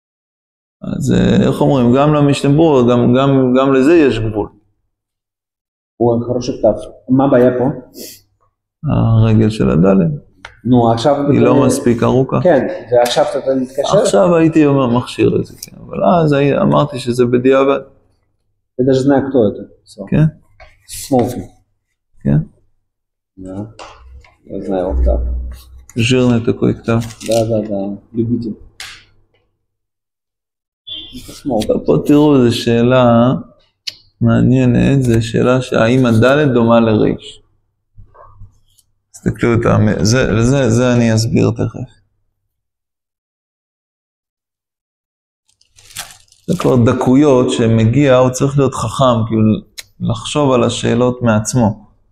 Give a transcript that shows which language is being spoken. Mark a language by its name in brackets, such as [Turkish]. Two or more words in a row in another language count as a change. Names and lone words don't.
[Hebrew] אז איך אומרים, גם למשנה ברורה, גם לזה יש גבול. הוא חרושי כתב. מה הבעיה פה? הרגל של הדלת. נו, עכשיו... היא לא מספיק ארוכה. כן, ועכשיו אתה מתקשר? עכשיו הייתי אומר מכשיר את זה, כן. אבל אז אמרתי שזה בדיעבד. [Russian] אתה даже знаю, кто это. [Hebrew] כן. [Russian] Смолфи. [Hebrew] כן. [Russian] Да. Я знаю его китап. жирный такой китап. Да. Любитель. Это Смолфи. [Hebrew] פה תראו, זו שאלה מעניינת, זו שאלה שהאם הדלת דומה לריש. תסתכלו את זה אני אסביר תכף. זה כבר דקויות שמגיע, הוא צריך להיות חכם, כאילו לחשוב על השאלות מעצמו.